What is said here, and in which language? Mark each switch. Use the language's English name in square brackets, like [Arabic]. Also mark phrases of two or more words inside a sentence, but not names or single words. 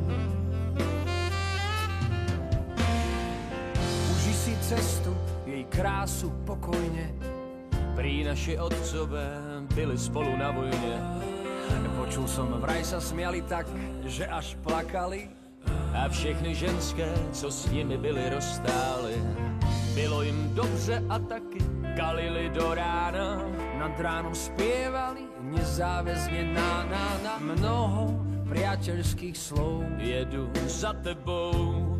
[Slovak] Uži si cestu, jej krásu pokojne. [Czech] Prý naši otcové byli spolu na vojne. [Slovak] Počul som, vraj sa smiali tak, že až plakali. [Czech] A všechny ženské, co s nimi byli, rozstáli. Bylo jim dobře a taky kalili do rána. [Slovak] Nad ránom spievali nezáväzne na. Mnoho priateľských slov. [Czech] Jedu za tebou.